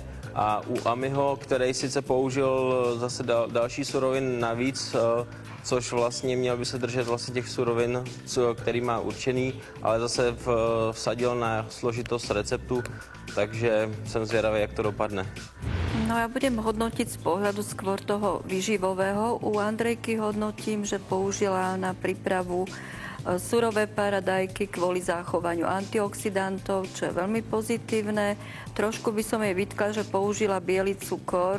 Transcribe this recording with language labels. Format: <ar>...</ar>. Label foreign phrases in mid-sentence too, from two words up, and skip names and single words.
<cs>A u Amiho, který sice použil zase další surovin navíc, což vlastně měl by se držet vlastně těch surovin, který má určený, ale zase vsadil na složitost receptu, takže jsem zvědavý, jak to dopadne.</cs> <sk>No ja budem hodnotiť z pohľadu skôr toho výživového. U Andrejky hodnotím, že použila na prípravu surové paradajky kvôli zachovaniu antioxidantov, čo je veľmi pozitívne. Trošku by som jej vytkla, že použila biely cukor.</sk>